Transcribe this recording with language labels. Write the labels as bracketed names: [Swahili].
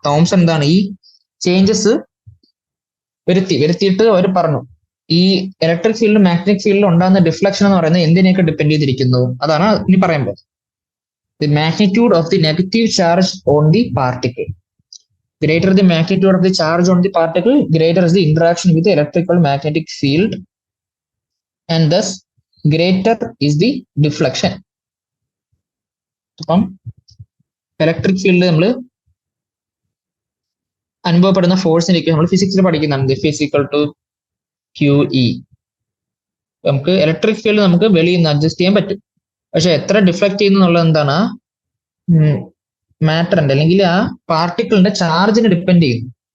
[Malayalam] Thomson എന്താണ് ഈ changes വരുത്തിയിട്ട് അവർ പറഞ്ഞു ഈ ഇലക്ട്രിക് ഫീൽഡ് മാഗ്നറ്റിക് ഫീൽഡിൽ ഉണ്ടാകുന്ന ഡിഫ്ലക്ഷൻ എന്ന് പറയുന്നത് എന്തിനെയൊക്കെ ഡിപ്പെൻഡ് ചെയ്തിരിക്കുന്നു, അതാണ് ഇനി പറയുമ്പോൾ. [English] The magnitude of the negative charge on the particle. Greater the magnitude of the charge on the particle, greater is the interaction with the electrical magnetic field, and thus greater is the deflection. [Malayalam] അപ്പം electric field നമ്മൾ അനുഭവപ്പെടുന്ന ഫോഴ്സിനൊക്കെ നമ്മൾ ഫിസിക്സിൽ പഠിക്കുന്നുണ്ട്, physical to Q E. നമുക്ക് electric field നമുക്ക് വെളിയിൽ നിന്ന് adjust ചെയ്യാൻ പറ്റും, പക്ഷെ എത്ര ഡിഫ്ലക്ട് ചെയ്യുന്നു എന്നുള്ളത് എന്താണ് മാറ്ററിന്റെ അല്ലെങ്കിൽ ആ പാർട്ടിക്കിളിന്റെ ചാർജിനെ ഡിപ്പെൻഡ് ചെയ്യുന്നു.